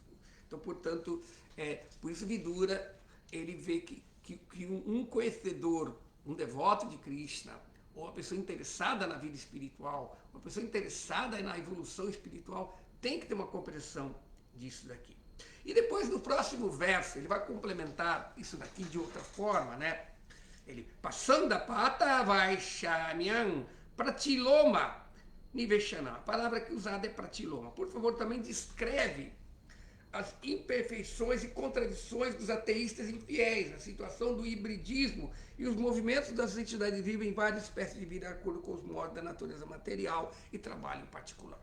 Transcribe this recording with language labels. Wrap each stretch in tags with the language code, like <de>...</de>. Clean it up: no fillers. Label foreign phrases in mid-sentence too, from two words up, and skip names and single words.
<pt>Então, portanto, por isso Vidura, ele vê que um conhecedor, um devoto de Krishna, ou uma pessoa interessada na vida espiritual, uma pessoa interessada na evolução espiritual, tem que ter uma compreensão disso daqui. E depois, no próximo verso, ele vai complementar isso daqui de outra forma, né? Ele, passando</pt> <sa>pata vaishamyam pratiloma niveshana.</sa> <pt>A palavra que usada é pratiloma. Por favor, também descreve as imperfeições e contradições dos ateístas infiéis, a situação do hibridismo e os movimentos das entidades vivas em várias espécies de vida de acordo com os modos da natureza material e trabalho em particular.</pt>